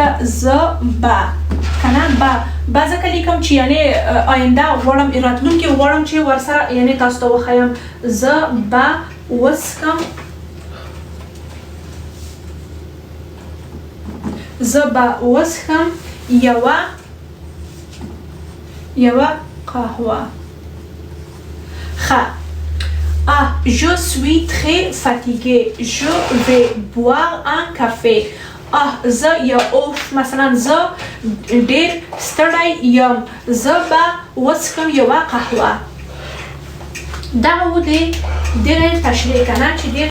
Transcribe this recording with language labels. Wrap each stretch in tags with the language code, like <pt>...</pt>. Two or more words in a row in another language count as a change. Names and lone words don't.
<ps>زه به که نه به ځکه لیکم چې یعنې آینده غواړم راتلونکې غواړم چې ورسره یعنې تاسو ته وښیم زه به وڅښم زه به وڅښم یوه قهوه ښه</ps> <fr>je suis très fatigué je vais boire un café</fr> <ps>زه یا اوف مثلا زه ډېر ستړی یم زه به وڅښم یوه قهوه دغه و د دغه تشریح که نه چې ډېر</ps>